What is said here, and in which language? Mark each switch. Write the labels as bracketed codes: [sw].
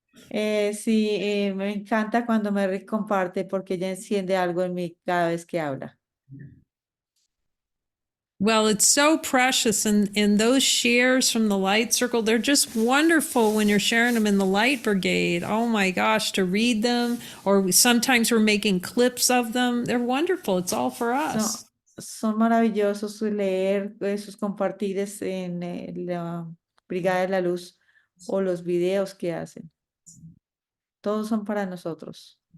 [es] Sí, me encanta cuando Mary comparte porque ella enciende algo en mí cada vez que habla. [en] Well, it's so precious. And those shares from the light circle, they're just wonderful when you're sharing them in the light brigade. Oh my gosh, to read them, or sometimes we're making clips of them. They're wonderful. It's all for us. [es] Son maravillosos leer sus compartires en la Brigada de la Luz o los videos que hacen. Todos son para nosotros.